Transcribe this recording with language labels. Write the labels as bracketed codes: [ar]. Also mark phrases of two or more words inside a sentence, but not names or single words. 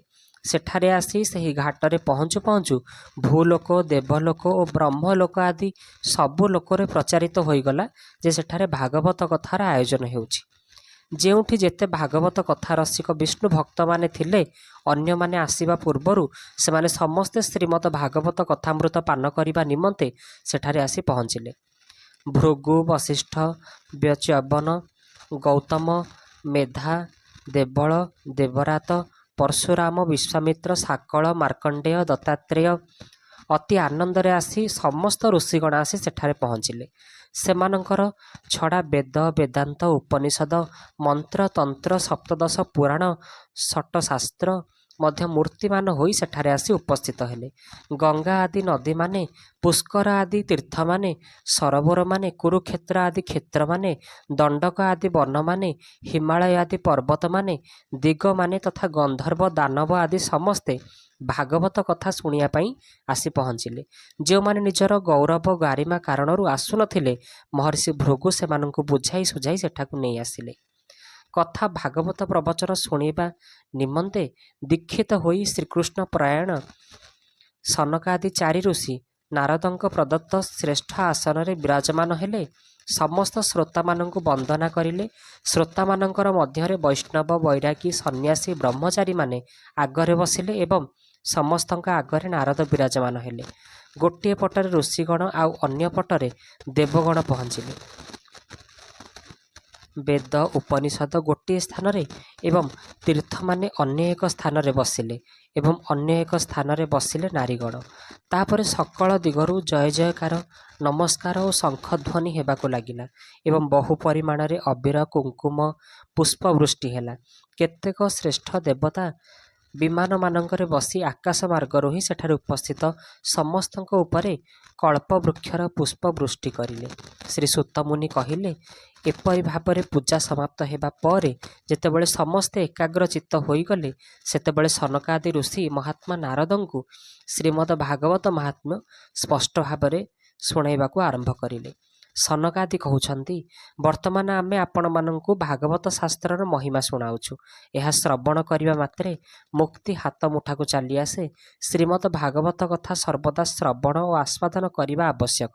[or] ସେଠାରେ ଆସି ସହି ଘାଟରେ ପହଞ୍ଚୁ ପହଞ୍ଚୁ ଭୂଲୋକ ଦେବଲୋକ ଔର ବ୍ରହ୍ମଲୋକ ଆଦି ସବୁ ଲୋକରେ ପ୍ରଚାରିତ ହୋଇଗଲା ଯେ ସେଠାରେ ଭାଗବତ କଥାର ଆୟୋଜନ ହେଉଛି। ଯେଉଁଠି ଯେତେ ଭାଗବତ କଥା ରସିକ ବିଷ୍ଣୁ ଭକ୍ତ ମାନେ ଥିଲେ, ଅନ୍ୟ ମାନେ ଆସିବା ପୂର୍ବରୁ ସେମାନେ ସମସ୍ତେ ଶ୍ରୀମଦ୍ ଭାଗବତ କଥାମୃତ ପାନ କରିବା ନିମନ୍ତେ ସେଠାରେ ଆସି ପହଞ୍ଚିଲେ। ଭୃଗୁ ବଶିଷ୍ଠ ବ୍ୟଚ୍ୟବନ ଗୌତମ ମେଧା ଦେବଲ ଦେବରାତ ପରଶୁରାମ ବିଶ୍ୱାମିତ୍ର ସାକଲ ମାର୍କଣ୍ଡେୟ ଦତ୍ତାତ୍ରେୟ ଅତି ଆନନ୍ଦରେ ଆସି ସମସ୍ତ ଋଷିଗଣ ଆସି ସେଠାରେ ପହଞ୍ଚିଲେ। ସେମାନଙ୍କର ଛଡ଼ା ବେଦ ବେଦାନ୍ତ ଉପନିଷଦ ମନ୍ତ୍ର ତନ୍ତ୍ର ସପ୍ତଦଶ ପୁରାଣ ଷଟ ଶାସ୍ତ୍ର ମଧ୍ୟ ମୂର୍ତ୍ତିମାନ ହୋଇ ସେଠାରେ ଆସି ଉପସ୍ଥିତ ହେଲେ। ଗଙ୍ଗା ଆଦି ନଦୀ ମାନେ ପୁଷ୍କର ଆଦି ତୀର୍ଥ ମାନେ ସରୋବର ମାନେ କୁରୁକ୍ଷେତ୍ର ଆଦି କ୍ଷେତ୍ର ମାନେ ଦଣ୍ଡକ ଆଦି ବନ ମାନେ ହିମାଳୟ ଆଦି ପର୍ବତ ମାନେ ଦିଗ ମାନେ ତଥା ଗନ୍ଧର୍ବ ଦାନବ ଆଦି ସମସ୍ତେ ଭାଗବତ କଥା ଶୁଣିଆ ପାଇଁ ଆସି ପହଞ୍ଚିଲେ। ଯୋ ମାନେ ନିଜର ଗୌରବ ଗରିମା କାରଣରୁ ଆସୁନଥିଲେ ମହର୍ଷି ଭୃଗୁ ସେମାନଙ୍କୁ ବୁଝାଇ ସୁଝାଇ ସେଠାକୁ ନହିଁ ଆସିଲେ। କଥା ଭାଗବତ ପ୍ରବଚନ ଶୁଣିବା ନିମନ୍ତେ ଦୀକ୍ଷିତ ହୋଇ ଶ୍ରୀକୃଷ୍ଣ ପରାୟଣ ସନକାଦି 4 ଋଷି ନାରଦଙ୍କ ପ୍ରଦତ୍ତ ଶ୍ରେଷ୍ଠ ଆସନ ରେ ବିରାଜମାନ ହେଲେ। ସମସ୍ତ ଶ୍ରୋତା ମାନଙ୍କୁ ବନ୍ଦନା କରିଲେ। ଶ୍ରୋତା ମାନଙ୍କର ମଧ୍ୟରେ ବୈଷ୍ଣବ ବୈରାଗୀ ସନ୍ନ୍ୟାସୀ ବ୍ରହ୍ମଚାରୀ ମାନେ ଆଗରେ ବସିଲେ ଏବଂ ସମସ୍ତଙ୍କ ଆଗରେ ନାରଦ ବିରାଜମାନ ହେଲେ। ଗୋଟେ ପଟରେ ଋଷିଗଣ ଆଉ ଅନ୍ୟ ପଟରେ ଦେବଗଣ ପହଞ୍ଚିଲେ। ବେଦ ଉପନିଷଦ ଗୋଟେ ସ୍ଥାନ ରେ ଏବଂ ତୀର୍ଥ ମାନେ ଅନ୍ୟ ଏକ ସ୍ଥାନ ରେ ବସିଲେ ଏବଂ ଅନ୍ୟ ଏକ ସ୍ଥାନ ରେ ବସିଲେ ନାରୀଗଣ। ତାପର ସକଳ ଦିଗରୁ ଜୟ ଜୟକାର ନମସ୍କାର ଔର ଶଙ୍ଖଧ୍ୱନି ହେବାକୁ ଲାଗିଲା ଏବଂ ବହୁ ପରିମାଣ ରେ ଅବିର କୁଙ୍କୁମ ପୁଷ୍ପବୃଷ୍ଟି ହେଲା। କେତେକ ଶ୍ରେଷ୍ଠ ଦେବତା ବିମାନ ମାନଙ୍କରେ ବସି ଆକାଶ ମାର୍ଗରୁ ହିଁ ସେଠାରେ ଉପସ୍ଥିତ ସମସ୍ତଙ୍କ ଉପରେ କଳ୍ପ ବୃକ୍ଷର ପୁଷ୍ପ ବୃଷ୍ଟି କରିଲେ। ଶ୍ରୀ ସୂତମୁନି କହିଲେ, ଏପରି ଭାବରେ ପୂଜା ସମାପ୍ତ ହେବା ପରେ ଯେତେବେଳେ ସମସ୍ତେ ଏକାଗ୍ର ଚିତ୍ତ ହୋଇଗଲେ ସେତେବେଳେ ସନକାଦି ଋଷି ମହାତ୍ମା ନାରଦଙ୍କୁ ଶ୍ରୀମଦ୍ ଭାଗବତ ମାହାତ୍ମ୍ୟ ସ୍ପଷ୍ଟ ଭାବରେ ଶୁଣାଇବାକୁ ଆରମ୍ଭ କରିଲେ। ସନକାଦି କହୁଛନ୍ତି, ବର୍ତ୍ତମାନ ଆମେ ଆପଣମାନଙ୍କୁ ଭାଗବତ ଶାସ୍ତ୍ରର ମହିମା ଶୁଣାଉଛୁ। ଏହା ଶ୍ରବଣ କରିବା ମାତ୍ରେ ମୁକ୍ତି ହାତ ମୁଠାକୁ ଚାଲି ଆସେ। ଶ୍ରୀମଦ ଭାଗବତ କଥା ସର୍ବଦା ଶ୍ରବଣ ଓ ଆସ୍ୱାଦନ କରିବା ଆବଶ୍ୟକ।